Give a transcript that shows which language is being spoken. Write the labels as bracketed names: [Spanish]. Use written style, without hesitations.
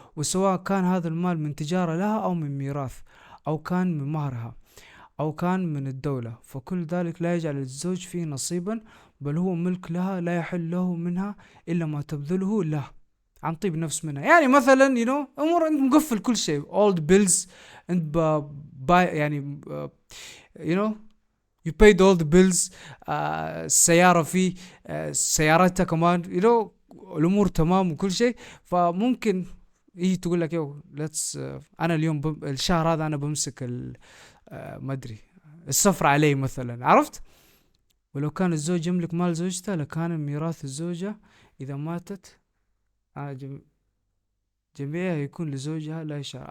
[Arabic] وسواء كان هذا المال من تجارة لها، أو من ميراث، أو كان من مهرها، أو كان من الدولة، فكل ذلك لا يجعل الزوج فيه نصيبا، بل هو ملك لها، لا يحل له منها إلا ما تبذله له عن طيب نفس منها. يعني مثلا أمور أنت مقفل كل شيء، [English] all the bills. [Arabic] أنت باي يعني، [English] you know you paid all the bills. [Arabic] السيارة فيه، سيارتها كمان، الأمور تمام وكل شيء. فممكن هي تقول لك [English] you let's, [Arabic] أنا اليوم الشهر هذا أنا بمسك ما أدري السفر علي مثلا، عرفت؟ ولو كان الزوج يملك مال زوجته لكان ميراث الزوجة إذا ماتت جميعها يكون لزوجها لا يشعر.